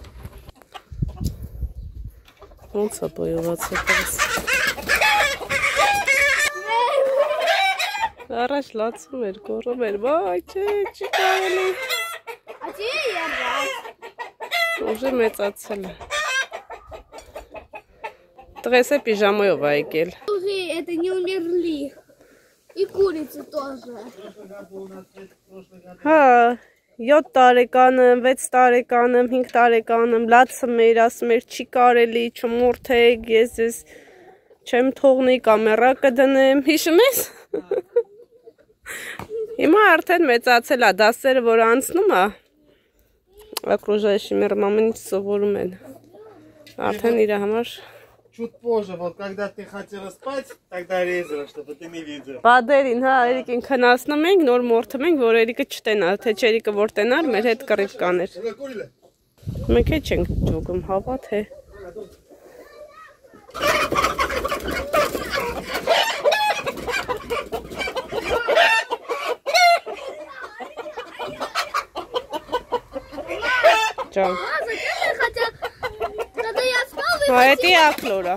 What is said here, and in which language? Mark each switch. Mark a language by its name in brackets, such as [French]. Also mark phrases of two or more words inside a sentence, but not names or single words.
[Armenian] Ոնց է բոյված հետս։ Առաջ լացում էր, գոռում էր, վայ, չէ, չի կարելի։ Ուժը մեծացել է։ Տղես է պիժամայով է եկել։ [Russian] Это не умерли. И курицы тоже. [Armenian] Հա, 7 տարեկանում, 6 տարեկանում, 5 տարեկանում, լացը մեր, ասում էր, չի կարելի, չմորթեք, ես ես չեմ թողնի, կամերա կդնեմ, հիշում ես? Հիմա արդեն մեծացել է, դասերը, որ անցնում է, [Russian] окружающий мир [Armenian] մամենից սովորում են, արդեն իր համար [Russian] Чуть позже, вот когда ты хотела спать, тогда резала, чтобы ты не видел. [Armenian] Բադերին, հա, Էրիկին քնացնում ենք, նոր մորթում ենք, որ Էրիկը չտենա, թե չերիկը որ տենար, մեր հետ կռիվ կաներ։ Մենք է չենք ջոգում, հավա թե։ Ջան։ [Russian] Это я Клора.